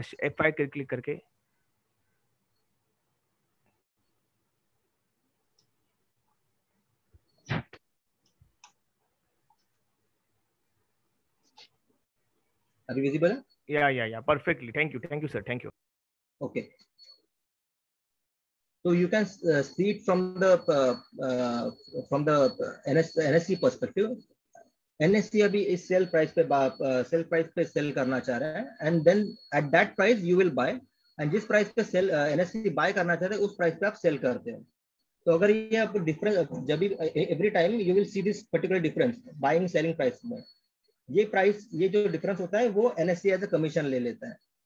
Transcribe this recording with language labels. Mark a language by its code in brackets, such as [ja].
[hi] F5 click करके अभी visible है? [en] या perfectly, thank you sir, thank you. Okay, so you can see it from the NSE perspective. [hi] NSE अभी इस sale price पे cell करना चाह रहा है [en] and then at that price you will buy, [hi] and जिस प्राइस पे सेल NSE बाय करना चाहते हैं उस प्राइस पे आप सेल करते हो। तो अगर ये आप डिफरेंस जब भी [en] every time you will see this particular difference [hi] buying selling price में, ये जो डिफरेंस होता है वो NSE एज अ कमीशन ले लेता है।